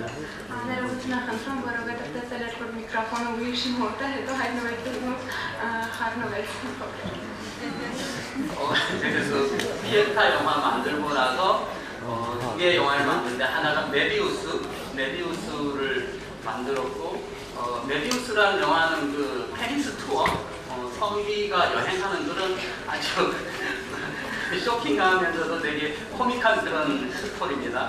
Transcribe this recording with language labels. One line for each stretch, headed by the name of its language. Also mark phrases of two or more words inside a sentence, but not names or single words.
Armenian: Ներողություն խնդրում, որովհետև տեսել էր, որ միկրոֆոնը ուրիշի մոտ է, հետո հայտնվեց խառնվեց։
Korean: 그래서 피에타 영화 만들고 나서 두 개의 영화를 만드는데 하나가 메비우스를 만들었고 메비우스라는 영화는 그 페리스 투어 성기가 여행하는 그런 아주 쇼킹하면서도 되게 코믹한 그런 스토리입니다.